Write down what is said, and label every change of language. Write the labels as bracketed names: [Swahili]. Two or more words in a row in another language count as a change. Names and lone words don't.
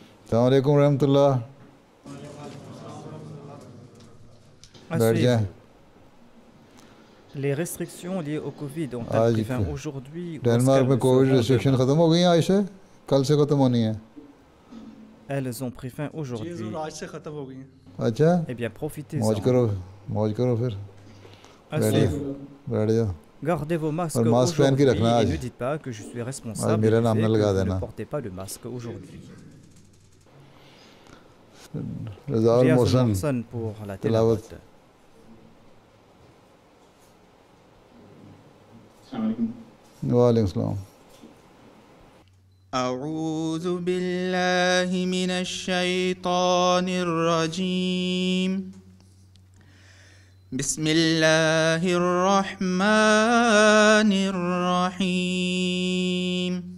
[Arabic] السلام عليكم رحمة الله. [Hindi] बैठ जाए। [French] Les restrictions liées au Covid ont-elles [Hindi] आज [French] pris fin aujourd'hui ou est-ce [Hindi] डेनमार्क [French] qu'elles [Hindi] में [French] le [Hindi] कोविड [French] feront [Hindi] रिस्ट्रिक्शन [French] demain? [Hindi] ख़त्म हो गई हैं आज से, कल से ख़त्म होनी है। [French] Elles ont pris fin aujourd'hui. [Hindi] अच्छा, [French] Eh bien, [Hindi] मौज [French] profitez-en. [Hindi] करो फिर। [French] À [Hindi] बैठ [French] suivre. [Hindi] जाओ, बैठ जाओ। [French] Gardez vos masques [Hindi] और मास्क पहन के [French] aujourd'hui [Hindi] रखना [French] et [Hindi] आज। [French] ne dites pas que je suis [Hindi] आज [French] responsable [Hindi] मेरा [French] du [Hindi] नाम [French] fait [Hindi] न [French] que [Hindi] लगा [French] vous ne [Hindi] देना। [French] portez pas le masque aujourd'hui. [Hindi] रज़ा [French] Riyaz [Hindi] मोहसन [French] Mohsen pour la [Hindi] तिलावत। [French] tilawat. [Arabic] وعليكم سلام. أعوذ بالله من الشيطان الرجيم. بسم الله الرحمن الرحيم.